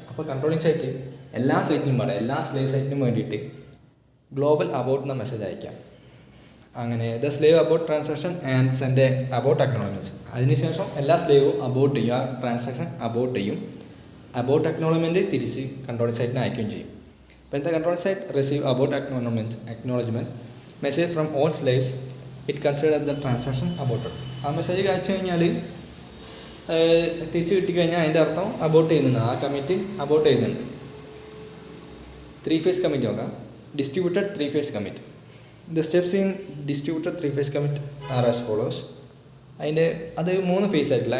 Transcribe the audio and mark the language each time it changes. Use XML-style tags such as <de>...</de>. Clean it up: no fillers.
<ml>അപ്പോൾ controlling site എല്ലാ സൈറ്റിനും എല്ലാ സ്ലേവ് സൈറ്റിനും വേണ്ടിയിട്ട് ഗ്ലോബൽ അബോട്ട് എന്ന മെസ്സേജ് അയക്കാം.</ml> <en>അങ്ങനെ the slave abort transaction and send a abort acknowledgement.</en> <ml>അതിനുശേഷം എല്ലാ സ്ലേവും അബോട്ട് ചെയ്യും, ആ ട്രാൻസാക്ഷൻ അബോട്ട് ചെയ്യും. അബോട്ട് അക്നോളജ്മെൻറ്റ് തിരിച്ച് കൺട്രോളിംഗ് സൈറ്റിന് അയക്കുകയും ചെയ്യും.</ml> <en>When the control site receive about acknowledgement message from all slaves, it considers the transaction aborted.</en> <ml>ആ message അയച്ചു കഴിഞ്ഞാൽ തിരിച്ച് കിട്ടിക്കഴിഞ്ഞാൽ അതിൻ്റെ അർത്ഥം അബോട്ട് ചെയ്യുന്നുണ്ട്, ആ കമ്മിറ്റ് അബോട്ട് ചെയ്യുന്നുണ്ട്. 3-phase കമ്മിറ്റ് നോക്കാം.</ml> <en>Distributed 3-phase commit. The steps in distributed 3-phase commit are as follows.</en> <ml>അത് 3 ഫേസ് ആയിട്ടില്ല.</ml>